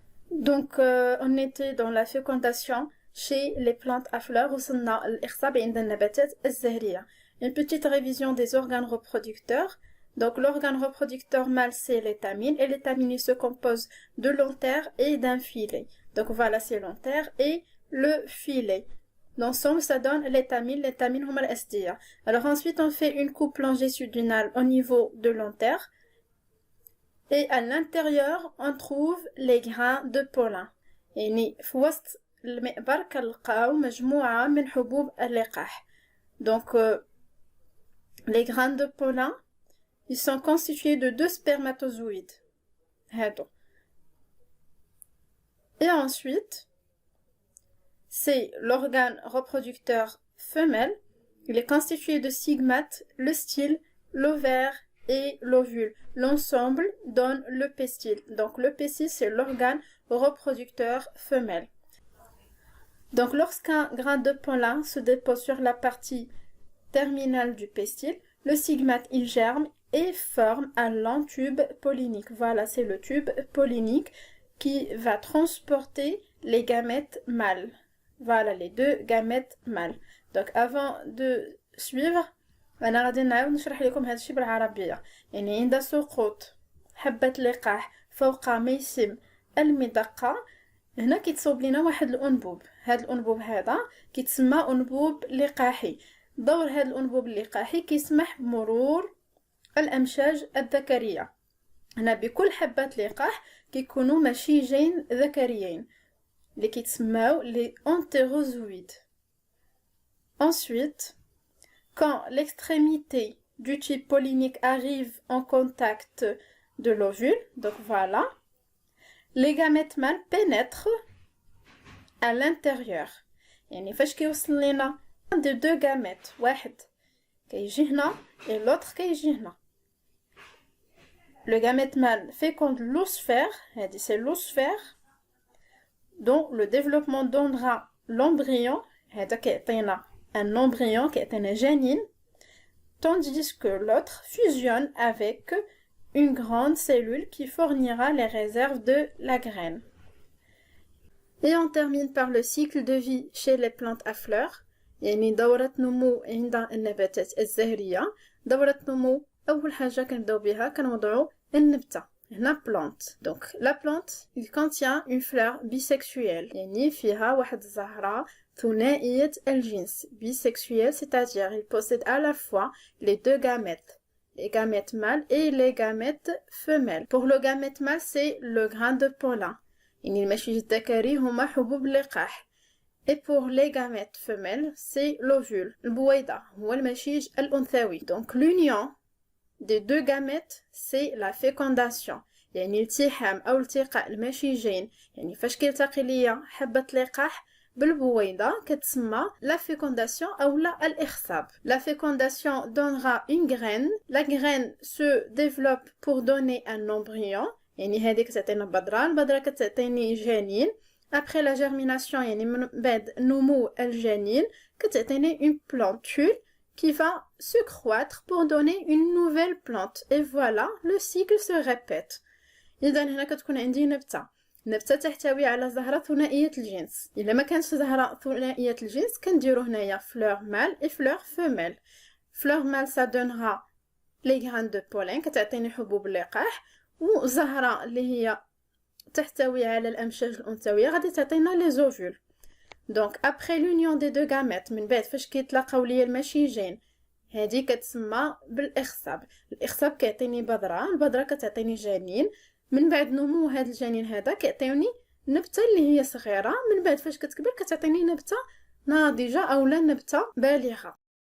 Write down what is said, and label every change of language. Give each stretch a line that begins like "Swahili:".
French: Donc, on était dans la fécondation chez les plantes à fleurs.
Arabic: وصلنا الإخصاب عند النباتات الزهرية.
French: Une petite révision des organes reproducteurs. Donc, l'organe reproducteur mâle, c'est l'étamine. Et l'étamine, il se compose de l'antère et d'un filet. Donc, voilà, c'est l'antère et le filet. L'ensemble, ça donne l'étamine. L'étamine,
Arabic: هما الأسدية.
French: Alors, ensuite, on fait une coupe longitudinale au niveau de l'antère. Et à l'intérieur, on trouve les grains de pollen.
Arabic: يعني في وسط المئبر كنلقاو مجموعة من حبوب اللقاح.
French: Donc, les grains de pollen, ils sont constitués de 2 spermatozoïdes.
Arabic: هادو.
French: Et ensuite, c'est l'organe reproducteur femelle. Il est constitué de stigmates, le style, l'ovaire et l'ovule. L'ensemble donne le pestil. Donc le pestil, c'est l'organe reproducteur femelle. Donc lorsqu'un grain de pollen se dépose sur la partie terminale du pestil, le stigmate il germe et forme un long tube pollinique. Voilà, c'est le tube pollinique qui va transporter les gamètes mâles. Voilà, les 2 gamètes mâles. Donc avant de suivre,
Arabic: أنا غادي نعاود نشرح لكم هذا الشيء بالعربية. يعني عند سقوط حبة لقاح فوق ميسم المدقة، هنا كيتصوب لنا واحد الأنبوب. هذا الأنبوب هذا كيتسمى أنبوب لقاحي. دور هذا الأنبوب اللقاحي كيسمح بمرور الأمشاج الذكرية. هنا بكل حبة لقاح كيكونوا مشيجين ذكريين اللي كيتسماو لي انتيروزويد.
French: Ensuite, quand l'extrémité du tube pollinique arrive en contact de l'ovule, donc voilà, les gamètes mâles pénètrent à l'intérieur.
Arabic: يعني فاش كيوصل لنا
French: de 2 gamètes،
Arabic: واحد كيجي هنا
French: et l'autre
Arabic: كيجي هنا.
French: Le gamète mâle féconde l'oosphère, c'est l'oosphère, dont le développement donnera l'embryon,
Arabic: هذا كيعطينا
French: un embryon
Arabic: كيعطينا جنين,
French: tandis que l'autre fusionne avec une grande cellule qui fournira les réserves de la graine. Et on termine par le cycle de vie chez les plantes à fleurs.
Arabic: يعني دورة نمو عند النباتات الزهرية. دورة نمو أول حاجة كنبداو بها كنوضعو النبتة. هنا plante.
French: Donc la plante, il contient une fleur bisexuelle.
Arabic: يعني فيها واحد الزهرة ثنائية الجنس.
French: Bisexuelle, c'est-à-dire il possède à la fois les 2 gamètes. Les gamètes mâles et les gamètes femelles. Pour le gamète mâle, c'est le grain de pollen.
Arabic: يعني المشيج الذكري هما حبوب اللقاح.
French: Et pour les gamètes femelles, c'est l'ovule.
Arabic: البويضة هو المشيج الأنثوي.
French: Donc l'union des 2 gamètes, c'est la fécondation.
Arabic: يعني التحام أو التقاء المشيجين. يعني فاش كيلتقي ليا حبة لقاح بالبويضة كتسمى
French: la fécondation
Arabic: أو لا الإخصاب.
French: La fécondation donnera une graine. La graine se développe pour donner un embryon.
Arabic: يعني هذه كتعطينا بذرة. البذرة كتعطيني جنين.
French: Après la germination,
Arabic: يعني من بعد نمو الجنين كتعطيني
French: une plantule qui va se croître pour donner une nouvelle plante. Et voilà, le cycle se répète.
Arabic: إذا هنا كتكون عندي نبتة. نبتة تحتوي على زهرة ثنائية الجنس. إلا ما كانش زهرة ثنائية الجنس كنديرو هنايا
French: fleur mâle et fleur femelle. Fleur mâle ça donnera les graines de pollen
Arabic: كتعطيني حبوب اللقاح. وزهرة اللي هي تحتوي على الأمشاج الأنثوية غادي تعطينا les ovules.
French: Donc après l'union des 2 gamètes
Arabic: من بعد فاش كيتلاقاو ليا المشيجين هذه كتسمى بالإخصاب. الإخصاب كيعطيني بذرة. البذرة كتعطيني جنين. من بعد نمو هذا الجنين هذا كيعطيوني نبتة اللي هي صغيرة. من بعد فاش كتكبر كتعطيني نبتة ناضجة أو لا نبتة بالغة.